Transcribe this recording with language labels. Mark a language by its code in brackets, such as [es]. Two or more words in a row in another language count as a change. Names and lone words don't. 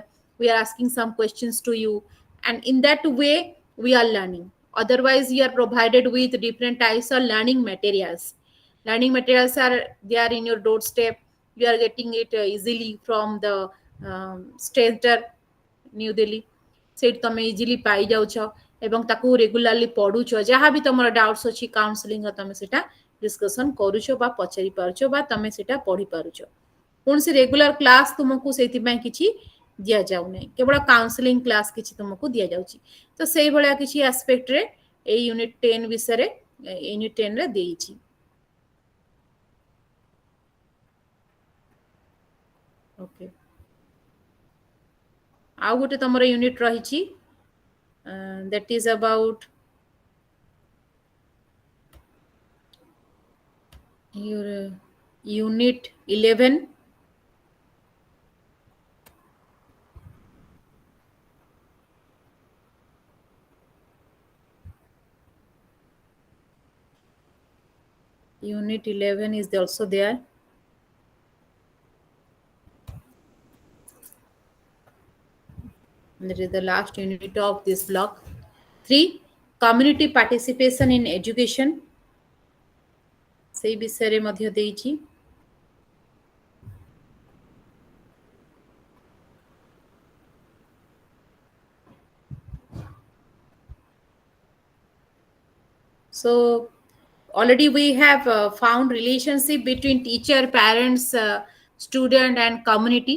[en] We are asking some questions to you, and in that way, we are learning. Otherwise, you are provided with different types of learning materials. Learning materials are there in your doorstep. You are getting it easily from the center, New Delhi. [or] ସେଇଠି ତମେ ଇଜିଲି ପାଇଯାଉଛ ଏବଂ ତାକୁ ରେଗୁଲାରଲି ପଢୁଛ, ଯାହା ବି ତମର ଡାଉଟ୍ସ ଅଛି କାଉନସିଲିଂ ତମେ ସେଟା ଡିସ୍କସନ କରୁଛ ବା ପଚାରି ପାରୁଛ ବା ତମେ ସେଟା ପଢି ପାରୁଛ। କୌଣସି [en] regular class [or] ତୁମକୁ ସେଇଥିପାଇଁ କିଛି ଦିଆଯାଉ ନାହିଁ, କେବଳ [en] counselling class [or] କିଛି ତୁମକୁ ଦିଆଯାଉଛି। ତ ସେଇଭଳିଆ କିଛି ଆସ୍ପେକ୍ଟରେ ଏଇ ୟୁନିଟ୍ 10 ବିଷୟରେ ୟୁନିଟ୍ 10 ରେ ଦେଇଛି। ଓକେ, ଆଉ ଗୋଟେ ତମର ୟୁନିଟ୍ ରହିଛି, [en] that is about your unit 11, unit 11 is also there. That is the last unit of this block. 3. Community participation in education. [or] ସେଇ ବିଷୟରେ ମଧ୍ୟ ଦେଇଛି। [en] So already we have found relationship between teacher, parents, student and community.